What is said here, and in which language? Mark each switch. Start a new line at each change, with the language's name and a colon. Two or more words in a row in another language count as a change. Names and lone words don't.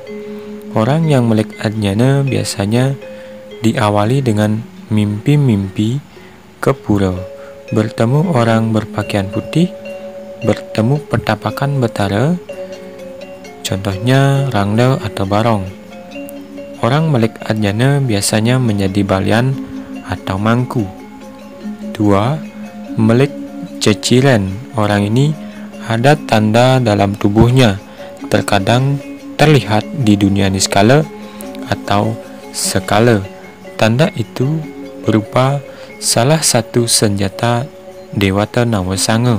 Indonesian: Orang yang melik Ajnana biasanya diawali dengan mimpi-mimpi ke pura, bertemu orang berpakaian putih, bertemu petapakan betara, contohnya Rangda atau Barong. Orang melik Ajnana biasanya menjadi balian atau mangku. 2. Melik Ceciren. Orang ini ada tanda dalam tubuhnya, terkadang terlihat di dunia niskala atau sekala. Tanda itu berupa salah satu senjata Dewata Nawasanga.